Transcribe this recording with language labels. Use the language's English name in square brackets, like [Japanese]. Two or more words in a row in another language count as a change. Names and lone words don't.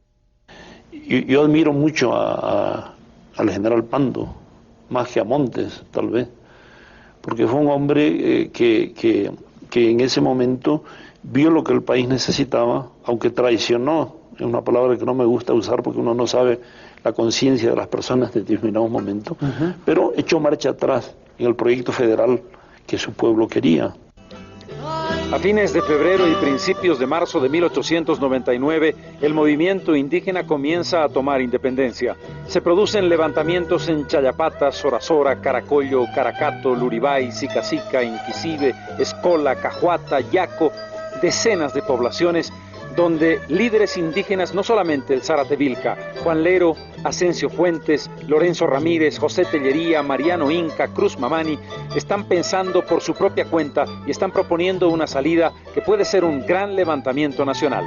[Spanish] Yo admiro mucho al general Pando, más que a Montes, tal vez, porque fue un hombre que en ese momento vio lo que el país necesitaba, aunque traicionó, es una palabra que no me gusta usar porque uno no sabe la conciencia de las personas en determinados momentos, pero echó marcha atrás en el proyecto federal que su pueblo quería. A fines de febrero y principios de marzo de 1899, el movimiento indígena comienza a tomar independencia. Se producen levantamientos en Chayapata, Sorasora, Caracollo, Caracato, Luribay, Sicacica, Inquisibe, Escola, Cajuata, Yaco, decenas de poblaciones donde líderes indígenas, no solamente el Zárate Vilca, Juan Lero, Asensio Fuentes, Lorenzo Ramírez, José Tellería, Mariano Inca, Cruz Mamani, están pensando por su propia cuenta y están proponiendo una salida que puede ser un gran levantamiento nacional.